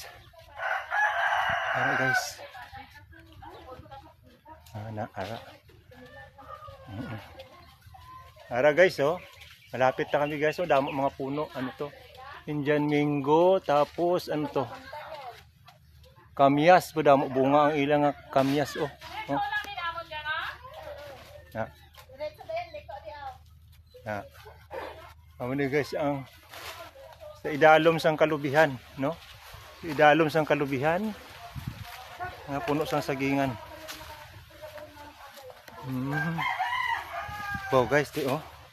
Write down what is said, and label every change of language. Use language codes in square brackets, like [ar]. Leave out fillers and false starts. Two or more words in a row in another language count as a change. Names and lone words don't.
[hil] Ara guys. Ara. Ara guys, oh. Malapit na kami guys, oh. Damo mga puno. Ano to? [en] Indian mango, [hil] tapos ano to? Kamyas, po damo bunga ang ilang kamyas, oh. Amo ni guys ang sa idalom sang kalubihan, no? Sa idalom sang kalubihan. Nga puno sang sagingan. Wow guys, di oh.